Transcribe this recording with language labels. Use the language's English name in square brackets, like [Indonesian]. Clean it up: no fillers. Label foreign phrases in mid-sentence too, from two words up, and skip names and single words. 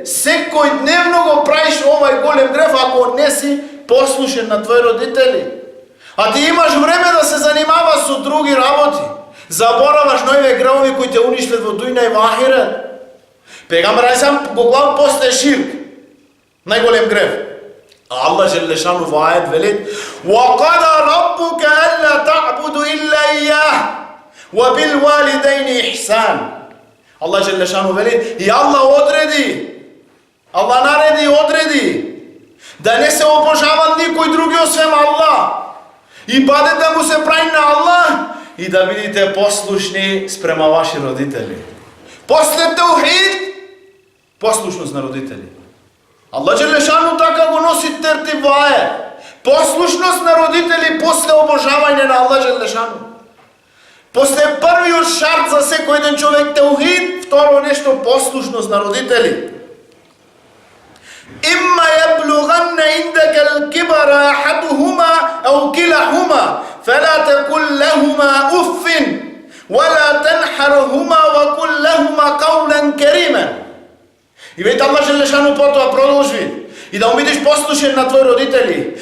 [Macedonian] Секој дневно го правиш овај голем грев ако не си послушен на твои родители. А ти имаш време да се занимаваш со други работи. Забораваш нојве гревови кои те уништат во дуња и во ахирет. Пегамбер [Arabic] عليه السلام [Macedonian] го глав после ширк. Најголем грев. Allah Желешану во ајет велит: [Arabic] "وقضى ربك ألا تعبدوا إلا إياه وبالوالدين إحسانا." [Macedonian] Allah Желешану вели, и Allah одреди, Allah нареди и одреди да не се обожава никој други освен Allah. И бъде да му се прави на Allah и да бидите послушни спрема ваши родители. После таухид, послушност на родители. Allah Желешану така го носи тертиб во ајет. Послушност на родители после обожавање на Allah Желешану. После првиот шарт за секој еден човек таухид, второ нешто послушност на родители. [Arabic] إما يبلغن عندك الكبر أحدهما أو كلاهما فلا تقل لهما أف ولا تنهرهما وقل لهما قولا كريما. [Macedonian] И веќе Allah Желешану потоа продолжи и да бидеш послушен на твои родители.